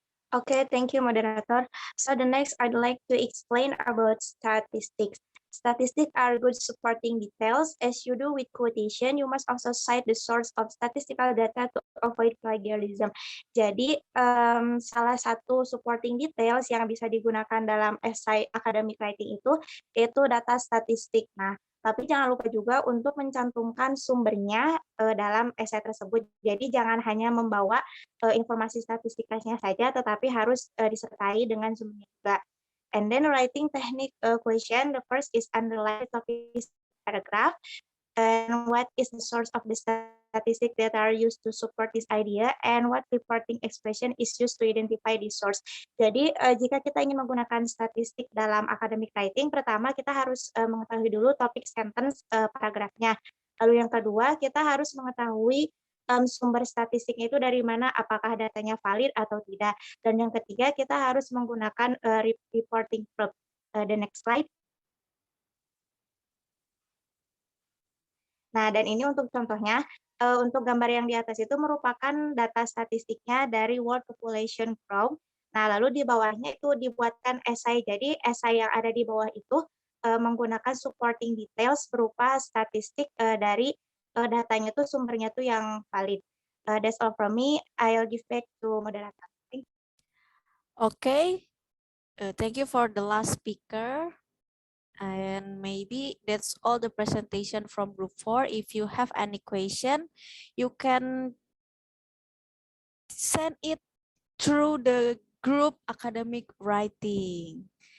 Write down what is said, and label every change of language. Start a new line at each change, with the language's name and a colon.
English: Okay, thank you, moderator. So the next, I'd like to explain about statistics. Statistics are good supporting details. As you do with quotation, you must also cite the source of statistical data to avoid plagiarism.
Indonesian: Jadi, salah satu supporting details yang bisa digunakan dalam esai academic writing itu, yaitu data statistik. Nah, tapi jangan lupa juga untuk mencantumkan sumbernya dalam esai tersebut. Jadi, jangan hanya membawa informasi statistikanya saja, tetapi harus disertai dengan sumbernya juga.
English: And then writing technique question, the first is underline topic paragraph, and what is the source of the statistic that are used to support this idea, and what reporting expression is used to identify the source.
Indonesian: Jadi jika kita ingin menggunakan statistik dalam academic writing, pertama kita harus mengetahui dulu topik sentence paragrafnya. Lalu yang kedua, kita harus mengetahui sumber statistiknya itu dari mana, apakah datanya valid atau tidak. Dan yang ketiga, kita harus menggunakan reporting verb.
English: The next slide.
Indonesian: Nah, dan ini untuk contohnya, untuk gambar yang di atas itu merupakan data statistiknya dari World Population Probe. Nah, lalu di bawahnya itu dibuatkan esai. Jadi, esai yang ada di bawah itu menggunakan supporting details berupa statistik dari datanya tuh sumbernya tuh yang valid.
English: That's all from me. I'll give back to moderator. Thank you. Okay, thank you for the last speaker. And maybe that's all the presentation from group 4. If you have any question, you can send it through the group academic writing.